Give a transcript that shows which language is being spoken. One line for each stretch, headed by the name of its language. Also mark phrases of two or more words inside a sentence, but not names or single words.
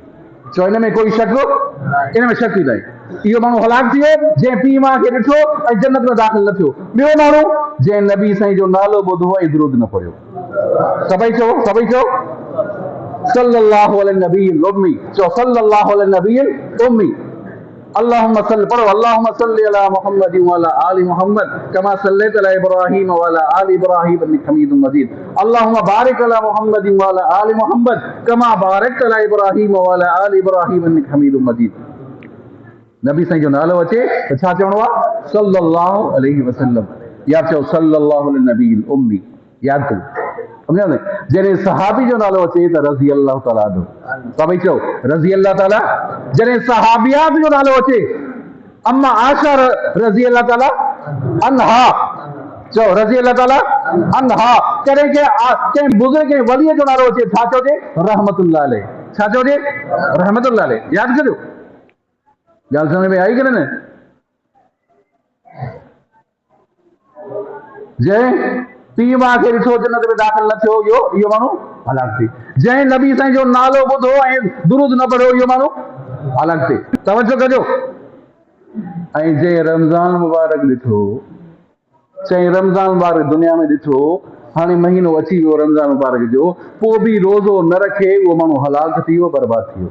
Sindhi: चो इन में कोई शक, इन में शक ई न आहे। इहो माण्हू हलाक थी वियो जंहिं पीउ माउ खे ॾिठो ऐं जन्नत में दाख़िल न थियो। ॿियो माण्हू जंहिं नबी साईं जो नालो ॿुधो ऐं दुरूद न पढ़ियो। सभई चओ, सभई चओ
Arabic: صلى الله عليه النبي الأمي,
Sindhi: चओ
Arabic: صلى الله عليه النبي الأمي. اللهم صل, पढ़ो اللهم صل على محمد وعلى آل محمد كما صليت على إبراهيم وعلى آل إبراهيم إنك حميد مجيد. اللهم بارك على محمد وعلى آل محمد كما باركت على إبراهيم وعلى آل إبراهيم إنك حميد مجيد.
Sindhi: नबी साईं जो नालो अचे त छा चवणो आहे?
Arabic: صلى الله عليه وسلم,
Sindhi: या चओ
Arabic: صلى الله عليه النبي الأمي.
Sindhi: यादि कयो, सम्झो न। जॾहिं सहाबी जो नालो अचे त
Arabic: رضي الله تعالى عنه,
Sindhi: सभई चओ
Arabic: رضي الله تعالى.
Sindhi: जॾहिं सहाबियात जो नालो अचे, अम्मा आशा
Arabic: رضي الله تعالى عنها,
Sindhi: चओ
Arabic: رضي الله تعالى عنها.
Sindhi: कॾहिं कंहिं बुज़ुर्ग, कंहिं वलीअ जो नालो अचे, छा चइजे?
Arabic: رحمة الله عليه.
Sindhi: छा चइजे?
Arabic: رحمة الله عليه.
Sindhi: यादि कजो, ॻाल्हि समझ में आई कि न? जंहिं पीउ माउ खे ॾिठो जन्नत में दाख़िल न थियो, इहो माण्हू हलाक थी। जंहिं नबी साईं जो नालो ॿुधो ऐं दुरूद न पढ़ियो, इहो माण्हू हलाक थी। तवज्जो कजो। ऐं जंहिं रमज़ान मुबारक ॾिठो, चईं रमज़ान मुबारक दुनिया में ॾिठो, हाणे महीनो अची वियो रमज़ान मुबारक जो, पोइ बि रोज़ो न रखे, उहो माण्हू हलाक थी वियो, बर्बाद थी वियो।